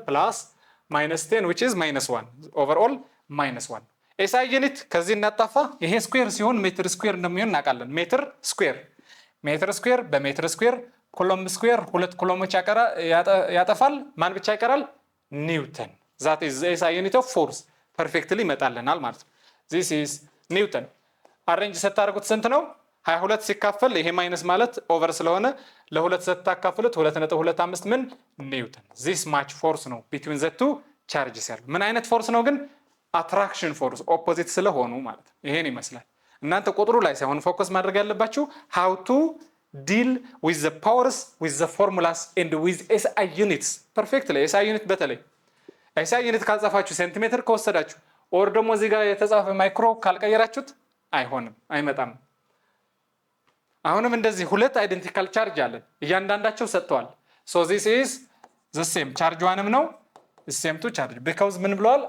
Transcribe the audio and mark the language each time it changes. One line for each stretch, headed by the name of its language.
Amharic: ፕላስ -10 which is -1 overall -1 ኤስአይ ዩኒት ከዚህ እናጣፋ። ይሄ ስኩዌር ሲሆን ሜትር ስኩዌር እንደሚሆን እናውቃለን። ሜትር ስኩዌር በሜትር ስኩዌር ኩሎም ስኩዌር ሁለት ኩሎሞች ያጠፋል። ማን ብቻ ይቀራል? ኒውተን።
English: that is the SI unit of force perfectly
Amharic: ይመጣልናል ማለት ነው። this is ኒውተን። አሬንጅ ስታደርጉት ስንት ነው? 22 ሲካፈል ይሄ ማይነስ ማለት ኦቨር ስለሆነ ለ2 ስታካፍሉት 2.25 ምን ኒውተን።
English: this much force
Amharic: ነው
English: between the two charges
Amharic: ያለው። ምን አይነት ፎርስ ነው ግን? አትራክሽን ፎርስ ኦፖዚት ስለሆኑ ማለት ነው። ይሄን ይመስላል። እናንተ ቁጥሩ ላይ ሳይሆን ፎከስ ማድረግ ያለባችሁ
English: how to deal with the powers with the formulas and with SI units perfectly።
Amharic: SI unit በተለይ SI unit ካልጻፋችሁ ሴንቲሜትር ከወሰዳችሁ ኦር ደግሞ እዚህ ጋር የተጻፈ ማይክሮ ካልቀየራችሁት አይሆንም፣ አይመጣም። አሁንም እንደዚህ ሁለት አይደንቲካል ቻርጅ አለን፣ እያንዳንዳቸው ሰጥተዋል።
English: so this is the same
Amharic: ቻርጅ ዋንም ነው
English: same to charge because
Amharic: ምን ብለዋል?